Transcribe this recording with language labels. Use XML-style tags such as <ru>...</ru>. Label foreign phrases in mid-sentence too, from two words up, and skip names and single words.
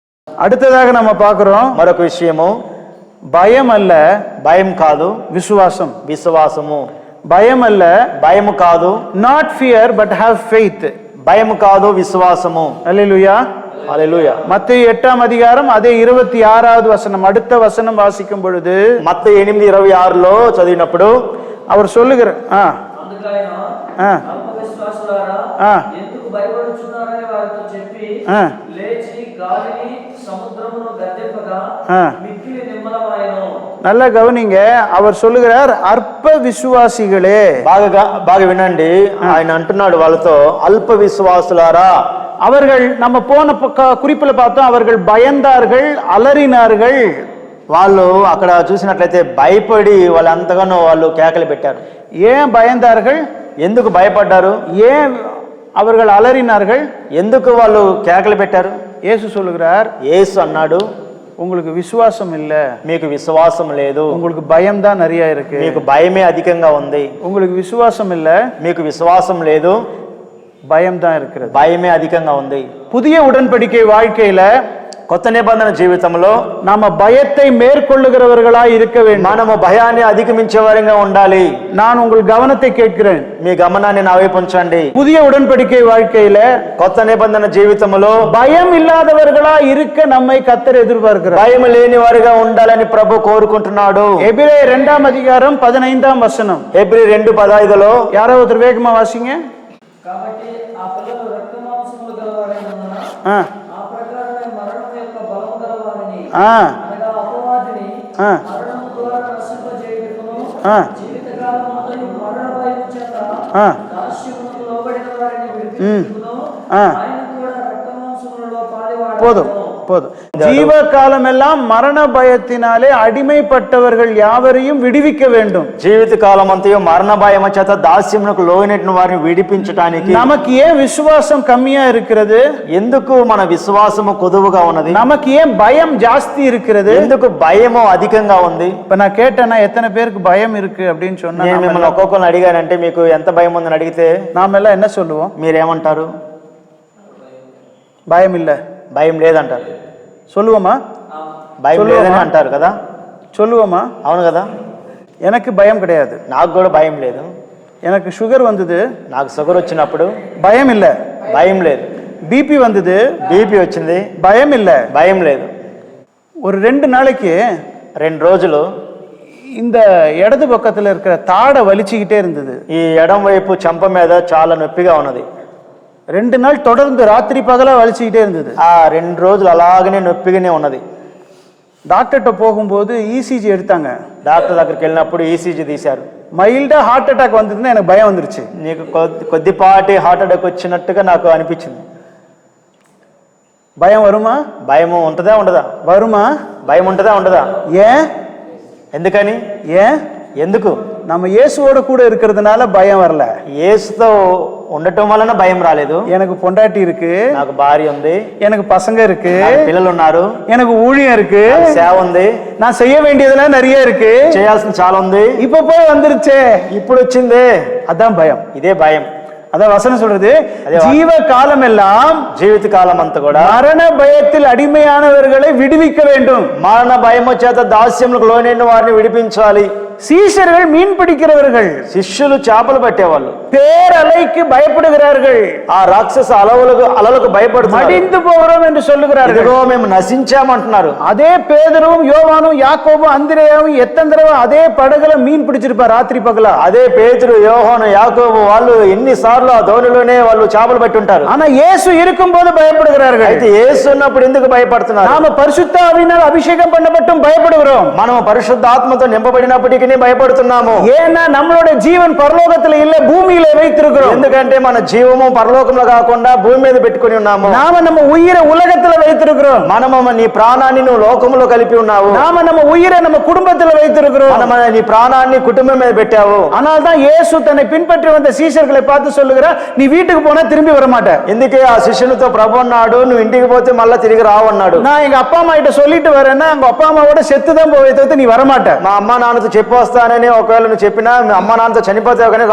<ta>அடுத்ததாக நம்ம பார்க்கிறோம்</ta> <te>మరొక విషయము,</te> <ta>భయం அல்ல,</ta> <te>భయం కాదు,</te> <ta>விசுவாசம்.</ta> <te>విశ్వాసము.</te> <ta>భయం அல்ல,</ta> <te>భయము కాదు,</te> <en>not fear but have faith.</en> <te>భయము కాదు, విశ్వాసము.</te> <ta>அல்லேலூயா.</ta> <te>హల్లెలూయా.</te> <ta>மத்தேயு 8ஆம் அதிகாரம் அதே 26வது வசனம், அடுத்த வசனம் வாசிக்கும் பொழுது</ta> <te>మత్తయి 8:26లో చదివినప్పుడు</te> <ta>அவர் சொல்லுகிறார், நல்லா கவனிங்க, அவர் சொல்லுகிறார் அற்ப விசுவாசிகளே.</ta> <te>బాగా వినండి, ఆయన అంటున్నాడు వాళ్ళతో, అల్ప విశ్వాసులారా.</te> <ta>அவர்கள் நம்ம போன குறிப்பில் பார்த்தோம், அவர்கள் பயந்தார்கள், అలరినాர்கள்.</ta> <te>వాళ్ళు అక్కడ చూసినట్లయితే భయపడి వాళ్ళు అంతగానో వాళ్ళు కేకలు పెట్టారు.</te> <ta>ஏன் பயந்தார்கள்?</ta> <te>ఎందుకు భయపడ్డారు?</te> <ta>ஏன் அவர்கள் అలరినాர்கள்?</ta> <te>ఎందుకు వాళ్ళు కేకలు పెట్టారు?</te> <ta>యేసు சொல்லுகிறார்,</ta> <te>యేసు అన్నాడు,</te> <ta>உங்களுக்கு விசுவாசம் இல்ல,</ta> <te>మీకు విశ్వాసం లేదు,</te> <ta>உங்களுக்கு பயம் தான் நிறைய இருக்கு,</ta> <te>మీకు భయమే అధికంగా ఉంది.</te> <ta>உங்களுக்கு விசுவாசம் இல்ல,</ta> <te>మీకు విశ్వాసం లేదు,</te> <ta>பயம் தான் இருக்கிறது.</ta> <te>భయమే అధికంగా ఉంది.</te> <ta>புதிய உடன்படிக்கை வாழ்க்கையில,</ta> <te>కొత్త నిబంధన జీవితంలో</te> <ta>நாம பயத்தை மேற்கொள்ளுகிறவர்களாய் இருக்க வேண்டும்.</ta> <te>మనము భయాన్ని అధిగమించే వారిగా ఉండాలి.</te> <ta>நான் உங்கள் கவனத்தை கேட்கிறேன்,</ta> <te>మీ గమనాన్ని నా వైపు ఉంచండి.</te> <ta>புதிய உடன்படிக்கை வாழ்க்கையில,</ta> <te>కొత్త నిబంధన జీవితంలో</te> <ta>பயம் இல்லாதவர்களாய் இருக்க நம்மை கர்த்தர் எதிர்பார்க்கிறார்.</ta> <te>భయం లేని వారిగా ఉండాలని ప్రభు కోరుకుంటున్నాడు.</te> <ta>எபிரேயர் 2ஆம் அதிகாரம் 15ஆம் வசனம்.</ta> <te>ఎబ్రీ 2:15లో</te> <ta>யாரோ ஒருத்தர் வேகமா வாசிங்க.</ta> <te>కాబట్టి ఆ పిల్లలు రక్తమాంసములు గలవారైనందున ఆ ప్రకారమే మరణం యొక్క బలము గలవారిని అనగా అపవాదిని మరణము ద్వారా నశింపజేయుటకును జీవితకాలమంతయు మరణ భయము చేత దాస్యమునకు లోబడిన వారిని విడిపించుటకును ఆయన కూడా రక్తమాంసములలో పాలివాడు.</te> <ta>போதும் போதும். ஜீவ காலம் எல்லாம் மரண பயத்தினாலே அடிமைப்பட்டவர்கள் யாவரையும் விடுவிக்க வேண்டும்.</ta> <te>జీవిత కాలం అంతయు మరణ భయం చేత దాస్యమునకు లోనైన వారిని విడిపించడానికి</te> <ta>நமக்கு ஏன் விசுவாசம் கம்மியா இருக்கிறது?</ta> <te>ఎందుకు మన విశ్వాసము కొదువుగా ఉన్నది?</te> <ta>நமக்கு ஏன் பயம் ஜாஸ்தி இருக்கிறது?</ta> <te>ఎందుకు భయము అధికంగా ఉంది?</te> <ta>இப்ப நான் கேட்டேன்னா ఎத்தனை பேருக்கு பயம் இருக்கு அப்படின்னு சொன்னா,</ta> <te>నేను మిమ్మల్ని ఒక్కొక్కరిని అడిగానంటే మీకు ఎంత భయం ఉందని అడిగితే</te> <ta>நாம எல்லாம் என்ன சொல்லுவோம்?</ta> <te>మీరేమంటారు?</te> <ta>பயம் இல்ல,</ta> <te>భయం లేదంటారు.</te> <ta>சொல்லுவோமா?</ta> <te>భయం లేదని అంటారు కదా,</te> <ta>சொல்லுவோமா?</ta> <te>అవును కదా.</te> <ta>எனக்கு பயம் கிடையாது,</ta> <te>నాకు కూడా భయం లేదు.</te> <ta>எனக்கு சுகர் வந்தது,</ta> <te>నాకు షుగర్ వచ్చినప్పుడు</te> <ta>பயம் இல்ல.</ta> <te>భయం లేదు.</te> <ta>பிபி வந்தது,</ta> <te>బీపీ వచ్చింది,</te> <ta>பயம் இல்ல.</ta> <te>భయం లేదు.</te> <ta>ஒரு 2 நாளைக்கு</ta> <te>2 రోజులు</te> <ta>இந்த இடது பக்கத்துல இருக்கிற தாடை வலிச்சுக்கிட்டே இருந்தது.</ta> <te>ఈ ఎడం వైపు చెంప మీద చాలా నొప్పిగా ఉన్నది.</te> <ta>2 நாள் தொடர்ந்து ராத்திரி பகலா வலிச்சுக்கிட்டே இருந்தது.</ta> <te>ఆ 2 రోజులు అలాగనే నొప్పిగానే ఉన్నది.</te> <ta>டாக்டர்கிட்ட போகும்போது இசிஜி எடுத்தாங்க.</ta> <te>డాక్టర్ దగ్గరికి వెళ్ళినప్పుడు ఈసీజీ తీశారు.</te> <ta>మైల్డా</ta> <en>heart attack</en> <ta>வந்ததுன்னா எனக்கு பயம் வந்துருச்சு.</ta> <te>నీకు కొద్దిపాటి</te> <en>heart attack</en> <te>వచ్చినట్టుగా నాకు అనిపించింది.</te> <ta>பயம் வருமா?</ta> <te>భయం ఉంటుందా ఉండదా?</te> <ta>வருமா?</ta> <te>భయం ఉంటుందా ఉండదా?</te> <ta>ஏன்?</ta> <te>ఎందుకని?</te> <ta>ஏன்?</ta> <te>ఎందుకు?</te> <ta>நம்ம இயேசுவோட கூட இருக்கிறதுனால பயம் வரல.</ta> <te>యేసుతో ఉండటం వలన భయం రాలేదు.</te> <ta>எனக்கு பொண்டாட்டி இருக்கு,</ta> <te>నాకు భార్య ఉంది,</te> <ta>எனக்கு பசங்க இருக்கு,</ta> <te>పిల్లలు ఉన్నారు,</te> <ta>எனக்கு ஊழியம் இருக்கு,</ta> <te>సేవ ఉంది,</te> <ta>நான் செய்ய வேண்டியதெல்லாம் நிறைய இருக்கு,</ta> <te>చేయాల్సిన చాలా ఉంది,</te> <ta>இப்ப போய் வந்துருச்சே,</ta> <te>ఇప్పుడు వచ్చిందే,</te> <ta>அதான் பயம்.</ta> <te>ఇదే భయం.</te> <ta>அதான் வசனம் சொல்றது, ஜீவ காலம் எல்லாம்</ta> <te>జీవిత కాలం అంతా కూడా</te> <ta>மரண பயத்தில் அடிமையானவர்களை விடுவிக்க வேண்டும்.</ta> <te>మరణ భయము చేత దాస్యములకు లోనైన వారిని విడిపించాలి.</te> <ta>சீஷர்கள் மீன் பிடிக்கிறவர்கள்,</ta> <te>శిష్యులు చేపలు పట్టేవాళ్ళు</te> <ta>பேரலைக்கு பயப்படுகிறார்கள்,</ta> <te>ఆ రాక్షస అలలకు భయపడుతున్నారు.</te> <ta>மடிந்து போகிறோம் என்று சொல்லுகிறார்கள்.</ta> <te>ఇదిగో మేము నశించామంటున్నారు.</te> <ta>அதே பேதுருவும் யோவானும் யாக்கோபும் அந்திரேயாவும் எத்தனை தடவை அதே படகுல மீன் பிடிச்சிருப்பார் ராத்திரி பகலா.</ta> <te>అదే పేతురు, యోహాను, యాకోబు వాళ్ళు ఎన్నిసార్లు ఆ ధోనిలోనే వాళ్ళు చేపలు పట్టి ఉంటారు.</te> <ta>ஆனா இயேசு இருக்கும் போது பயப்படுகிறார்கள்.</ta> <te>అయితే యేసు ఉన్నప్పుడు ఎందుకు భయపడుతున్నారు?</te> <ta>நாம பரிசுத்த ஆவியினால் அபிஷேகம் பண்ணப்பட்டும் பயப்படுகிறோம்.</ta> <te>మనం పరిశుద్ధ ఆత్మతో నింపబడినప్పటికీ భయపడుతున్నాము.</te> <ta>ஏன்னா நம்மளுடைய ஜீவன் பரலோகத்துல இல்ல, பூமியில வைத்திருக்கிறோம்.</ta> <te>ఎందుకంటే మన జీవము పరలోకంలో కాకుండా భూమి మీద పెట్టుకుని ఉన్నాము.</te> <ta>நாம நம்ம உயிரை உலகத்துல வைத்திருக்கிறோம்.</ta> <te>మనము నీ ప్రాణాన్ని నువ్వు లోకములో కలిపి ఉన్నావు.</te> <ta>நாம நம்ம உயிரை நம்ம குடும்பத்துல வைத்திருக்கிறோம்.</ta> <te>మనం నీ ప్రాణాన్ని కుటుంబం మీద పెట్టావు.</te> <ta>ஆனால் தான் இயேசு தன்னை பின்பற்றி வந்த சீஷர்களை பார்த்து சொல்லுகிறார், நீ வீட்டுக்கு போனா திரும்பி வர மாட்ட.</ta> <te>ఎందుకే ఆ శిష్యునితో ప్రభు అన్నాడు, నువ్వు ఇంటికి పోతే మళ్ళా తిరిగి రావు అన్నాడు.</te> <ta>நான் எங்க அப்பா அம்மா கிட்ட சொல்லிட்டு வரேன்னா உங்க அப்பா அம்மாவோட செத்துதான் போவே தவிர்த்து நீ வர மாட்ட.</ta> <te>మా అమ్మ నాన్నతో చెప్పి వస్తానని ఒకవేళ నువ్వు చెప్పినా మీ అమ్మ నాన్నతో చనిపోతావు కానీ రావు.</te>